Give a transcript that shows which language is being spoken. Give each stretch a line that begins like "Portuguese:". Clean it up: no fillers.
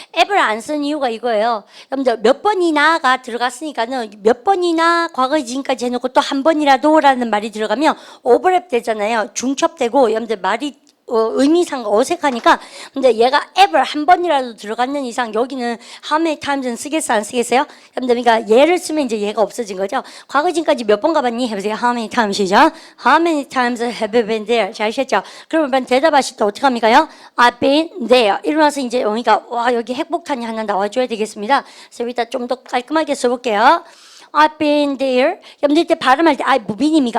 Korean: ever 안 쓴 이유가 이거예요. 여러분들 몇 번이나가 들어갔으니까는 몇 번이나 과거 지금까지 해놓고 또 한 번이라도 라는 말이 들어가면 오버랩 되잖아요. 중첩되고 여러분들 말이 의미상 어색하니까 근데 얘가 ever 한 번이라도 들어갔는 이상 여기는 how many times는 쓰겠어 안 쓰겠어요? 여러분들 그러니까 얘를 쓰면 이제 얘가 없어진 거죠. 과거 지금까지 몇 번 가봤니? 해보세요.
English: How many times이죠? How many times have you been there?
Korean: 잘 아셨죠? 그러면 대답하실 때 어떻게 합니까요?
English: I've been there.
Korean: 이러면서 이제 그러니까 와 여기 핵폭탄이 하나 나와줘야 되겠습니다. 그래서 여기다 좀 더 깔끔하게 써볼게요.
English: I've been there.
Korean: 여러분들 이때 발음할 때 I've been입니까?